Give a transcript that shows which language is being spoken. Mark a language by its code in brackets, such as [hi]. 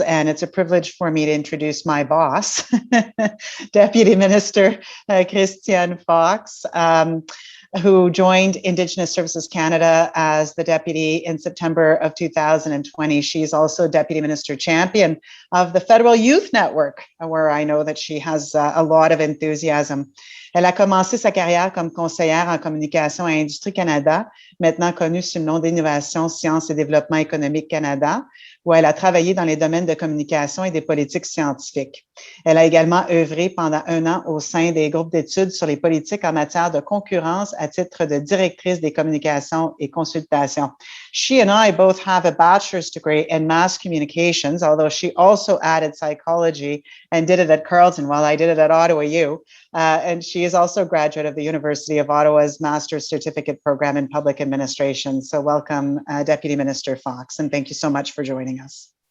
[en] And it's a privilege for me to introduce my boss, Deputy Minister Christian Fox. who joined Indigenous Services Canada as the deputy in September of 2020. She's also Deputy Minister Champion of the Federal Youth Network, where I know that she has a lot of enthusiasm. [fr] Elle a commencé sa carrière comme conseillère en communication à Industrie Canada, maintenant connue sous le nom d'Innovation, Sciences et Développement économique Canada, où elle a travaillé dans les domaines de communication et des politiques scientifiques. Elle a également œuvré pendant 1 an au sein des groupes d'études sur les politiques en matière de concurrence à titre de directrice des communications et consultations. [en] She and I both have a bachelor's degree in mass communications, although she also added psychology and did it at Carleton while I did it at Ottawa U. And she is also a graduate of the University of Ottawa's Master's Certificate Program in Public Administration. So welcome, Deputy Minister Fox, and thank you so much for joining us.